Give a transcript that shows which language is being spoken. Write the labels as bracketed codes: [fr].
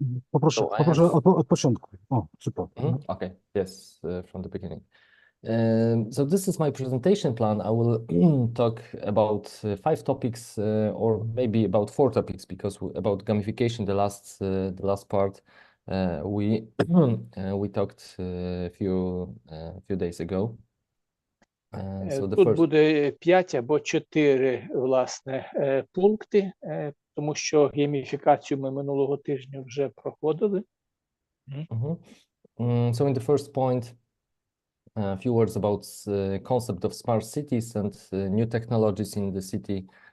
[pl] Poproszę od początku. O, super. [en] Okay, yes, from the beginning. So this is my presentation plan. I will talk about 5 topics or maybe about 4 topics, because about gamification, the last part we we talked a few days ago. So the [uk] Тут [en] first... [uk] буде 5 або 4, власне, пункти, тому що гейміфікацію ми минулого тижня вже проходили. [en] So in the first point, a few words about the concept of smart cities and new technologies in the city.